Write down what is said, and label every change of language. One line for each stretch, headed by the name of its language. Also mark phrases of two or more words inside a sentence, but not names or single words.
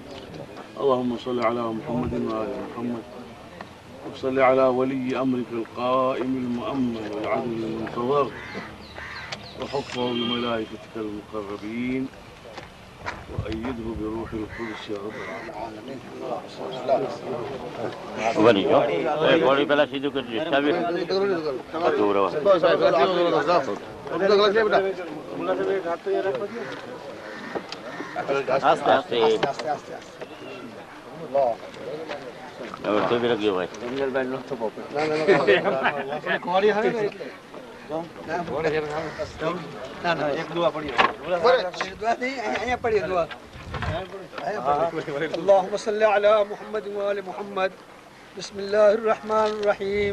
Arabic: اللهم صل على محمد وآل محمد، وصل على ولي أمرك القائم المؤمن والعدل المنتظر، وحفظه بملائكتك المقربين، وأيده بروح القدس يا رب العالمين.
Punjabi: بڑی پہلا سیدھو کر دیا آستے آستے تو بھی رکھ دیو بھائی
Arabic: اللهم صل على محمد وآل محمد. بسم الله الرحمن الرحيم.